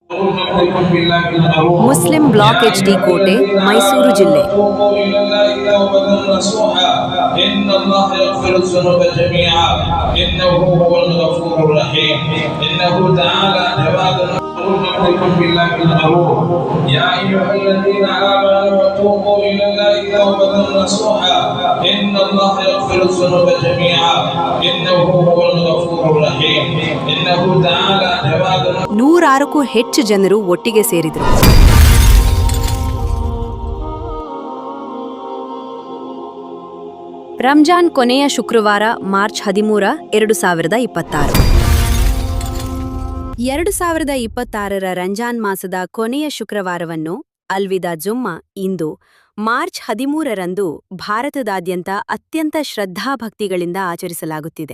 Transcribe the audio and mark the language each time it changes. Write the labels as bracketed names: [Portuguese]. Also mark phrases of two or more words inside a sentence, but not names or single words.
[Kannada] ಮುಸ್ಲಿಂ ಬ್ಲಾಕ್ ಎಚ್ಡಿ ಕೋಟೆ, ಮೈಸೂರು ಜಿಲ್ಲೆ. [Arabic] عليكم بالله الغرور يا أيها الذين آمنوا توبوا إلى الله توبة نصوحا إن الله يغفر الذنوب جميعا إنه هو الغفور الرحيم إنه تعالى جواد. [Kannada] 106ಕ್ಕೂ ಹೆಚ್ಚು ಜನರು ಒಟ್ಟಿಗೆ ಸೇರಿದರು. ರಂಜಾನ್ ಕೊನೆಯ ಶುಕ್ರವಾರ ಮಾರ್ಚ್ 13, 2026. 2026ರ ರಂಜಾನ್ ಮಾಸದ ಕೊನೆಯ ಶುಕ್ರವಾರವನ್ನು ಅಲ್ವಿದಾ ಜುಮ್ಮಾ ಇಂದು ಮಾರ್ಚ್ 13ರಂದು ಭಾರತದಾದ್ಯಂತ ಅತ್ಯಂತ ಶ್ರದ್ಧಾಭಕ್ತಿಗಳಿಂದ ಆಚರಿಸಲಾಗುತ್ತಿದೆ.